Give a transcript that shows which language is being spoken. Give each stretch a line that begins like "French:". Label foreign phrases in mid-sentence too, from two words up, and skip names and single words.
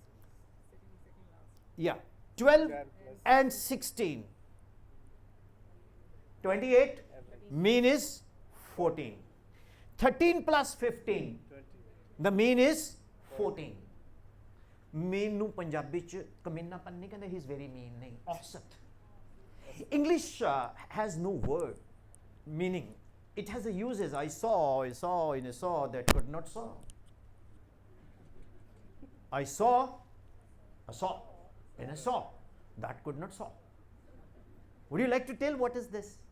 English: Yeah. 12 12 plus and 16. 28. average. Mean is 14. 13 plus 15. 20. The mean is 14.
Punjabi: Mean ਨੂੰ ਪੰਜਾਬੀ ਚ ਕਮੀਨਾਪਨ ਨਹੀਂ ਕਹਿੰਦੇ,
English: he is very mean,
Punjabi: ਨਹੀਂ, ਔਸਤ।
English: English has no word meaning. It has a uses. I saw in a saw that could not saw. I saw a saw in a saw that could not saw. Would you like to tell what is this?